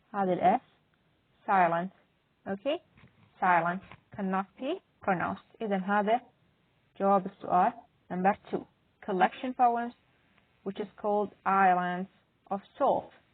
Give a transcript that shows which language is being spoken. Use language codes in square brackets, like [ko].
[ar] هذه الS [en] silent. Okay, silent cannot be pronounced. [ar] اذا هذا جواب السؤال [en] number 2. Collection poems which is called Islands of Salt.